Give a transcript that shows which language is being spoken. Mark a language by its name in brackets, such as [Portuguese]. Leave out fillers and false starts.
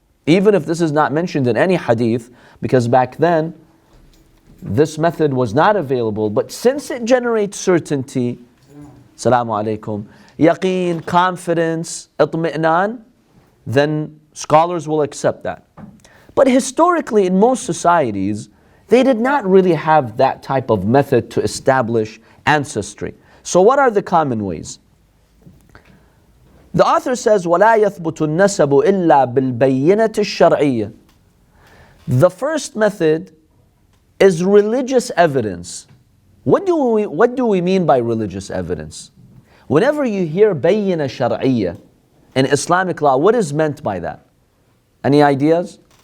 [English] Even if this is not mentioned in any hadith, because back then this method was not available, but since it generates certainty, Assalamu alaikum, yaqeen, confidence, itmi'nan, then scholars will accept that. But historically, in most societies, they did not really have that type of method to establish ancestry. So what are the common ways? The author says, [Arabic] وَلَا يَثْبُتُ النَّسَبُ إِلَّا بِالْبَيِّنَةِ الشَّرْعِيَّةِ. [English] The first method is religious evidence. What do we mean by religious evidence? Whenever you hear bayyina shar'iyya in Islamic law, what is meant by that? Any ideas?